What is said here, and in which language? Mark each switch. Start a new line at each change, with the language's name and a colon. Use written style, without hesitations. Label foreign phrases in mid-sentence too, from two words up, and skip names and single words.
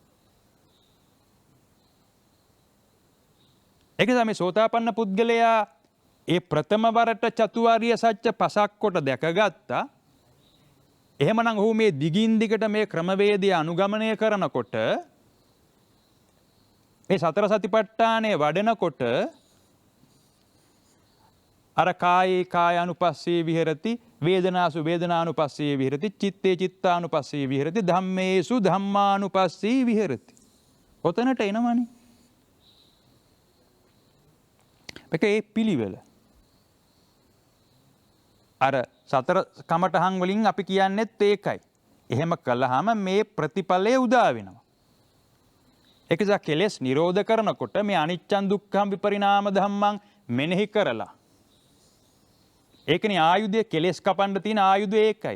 Sinhala: ඒක තමයි මේ සෝතාපන්න පුද්ගලයා ඒ ප්‍රථම වරට චතුරාර්ය සත්‍ය පසක් කොට දැකගත්තා. එහෙමනම් ඔහු මේ දිගින් දිගට මේ ක්‍රමවේදය අනුගමනය කරනකොට මේ සතර සතිපට්ඨානය වඩනකොට අර
Pali: කායේ කායානුපස්සේ විහෙරති වේදනාසු වේදනානුපස්සේ විහෙරති චිත්තේ චිත්තානුපස්සේ විහෙරති ධම්මේසු ධම්මානුපස්සේ විහෙරති.
Sinhala: ඔතනට එනවනේ. මේකේ පිළිවෙල. අර සතර කමඨහන් වලින් අපි කියන්නේත් ඒකයි. එහෙම කළාම මේ ප්‍රතිඵලය උදා වෙනවා. ඒක නිසා කෙලෙස් නිරෝධ කරනකොට මේ
Pali: අනිච්චං දුක්ඛං විපරිණාම ධම්මං
Sinhala: මෙනෙහි කරලා ඒකනේ ආයුධය කෙලෙස් කපන්න තියෙන ආයුධය ඒකයි.